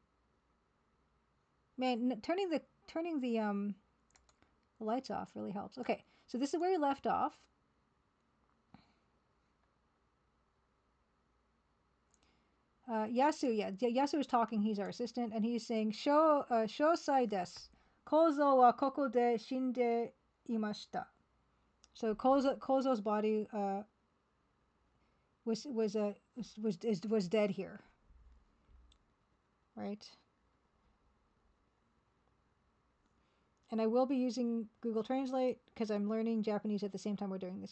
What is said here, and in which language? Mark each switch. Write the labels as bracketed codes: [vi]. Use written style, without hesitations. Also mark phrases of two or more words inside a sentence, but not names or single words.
[en] Man, turning the lights off really helps. Okay, so this is where we left off. Yasu is talking. He's our assistant, and he's saying, [ja] "詳細です. Kozoはここで死んでいました." [en] So Kozo's body was dead here, right? And I will be using Google Translate because I'm learning Japanese at the same time we're doing this.